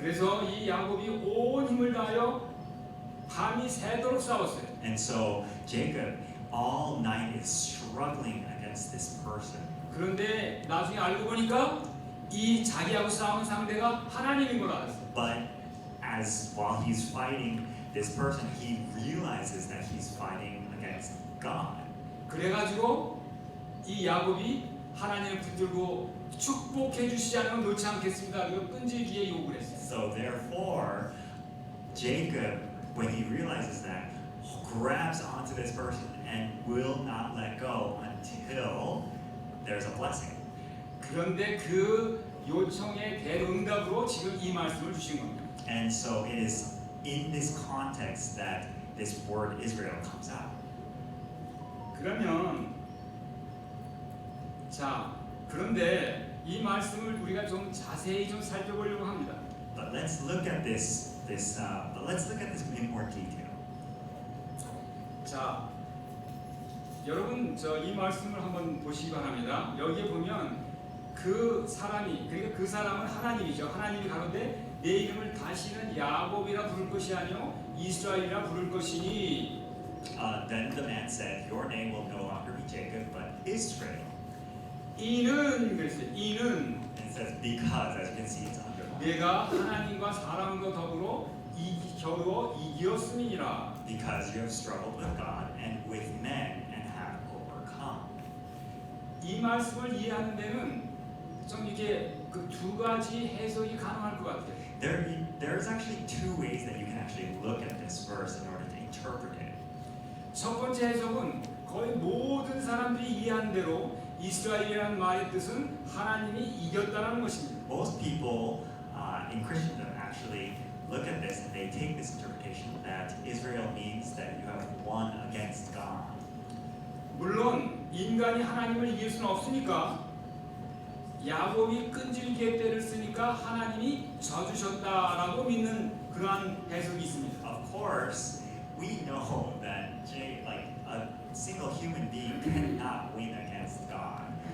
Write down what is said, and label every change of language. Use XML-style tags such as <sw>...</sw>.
<ko>그래서 이 야곱이 온 힘을 다하여 밤이 새도록 싸웠어요.</ko> <en>And so Jacob all night is struggling against this person.</en> <ko>그런데 나중에 알고 보니까 이 자기하고 싸우는 상대가 하나님인 걸 알았어요.</ko> <en>But as while he's fighting this person, he realizes that he's fighting against God.</en> <ko>그래가지고 이 야곱이 하나님을 붙들고 축복해 주시지 않으면 놓지 않겠습니다. 그리고 끈질기게 요구를 했어요.</ko> <en>So therefore, Jacob, when he realizes that, grabs onto this person and will not let go until there's a blessing.</en> <ko>그런데 그 요청에 대응답으로 지금 이 말씀을 주신 겁니다.</ko> <en>And so it is in this context that this word Israel comes out.</en> <ko>그러면 자 그런데 이 말씀을 우리가 좀 자세히 좀 살펴보려고 합니다.</ko> <en>But let's look at this in more detail.</en> <ko>자 여러분 저 이 말씀을 한번 보시기 바랍니다. 여기에 보면 그 사람이 그러니까 그 사람은 하나님이죠. 하나님이 가로되 내 이름을 다시는 야곱이라 부를 것이 아니요 이스라엘이라 부를 것이니.</ko> <en>Then the man said, "Your name will no longer be Jacob, but Israel."</en> <ko>이는 그랬어요. 이는</ko> <en>And it says because, as you can see, it's underlined.</en> <ko>내가 하나님과 사람과 더불어 겨루어 이기었음이니라.</ko> <en>Because you have struggled with God and with men and have overcome.</en> <ko>이 말씀을 이해하는 데는 좀 이게 그 두 가지 해석이 가능할 것 같아요.</ko> <en>There's actually two ways that you can actually look at this verse in order to interpret it.</en> <ko>첫 번째 해석은 거의 모든 사람들이 이해하는 대로 이스라엘이라는 말의 뜻은 하나님이 이겼다는 것입니다.</ko> <en>Most people in Christendom actually look at this and they take this interpretation that Israel means that you have won against God.</en> <ko>물론 인간이 하나님을 이길 수는 없으니까 야곱이 끈질기게 때를 쓰니까 하나님이 져주셨다라고 믿는 그러한 해석이 있습니다.</ko> <en>Of course, we know that a single human being cannot win against God.</en>